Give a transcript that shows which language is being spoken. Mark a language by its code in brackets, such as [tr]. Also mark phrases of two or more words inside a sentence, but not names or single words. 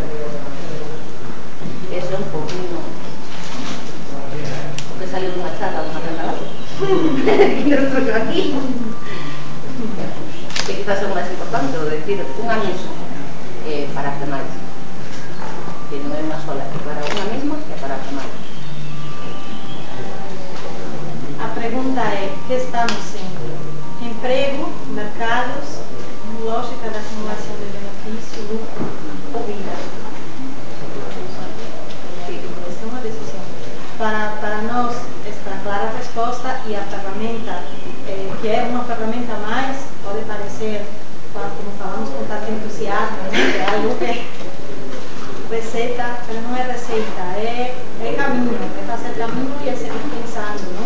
[gl] Eso é un poquinho o que salió dunha charla dunha tenda que nos trouxe aquí. Que quizás é o máis importante, o decir unha misma para as demais. Que non é unha sola, que para unha mesma e para as demais. A pregunta é, que estamos sendo? [pt] Emprego, mercados, lógica da acumulação de benefício, lucro ou vida? Esta é uma decisão. Para nós, esta clara resposta e a ferramenta, que é uma ferramenta a mais, pode parecer, como falamos com tanto entusiasmo, que é algo que receita, pero não é receita, é caminho, é fazer caminho e é seguir pensando, não?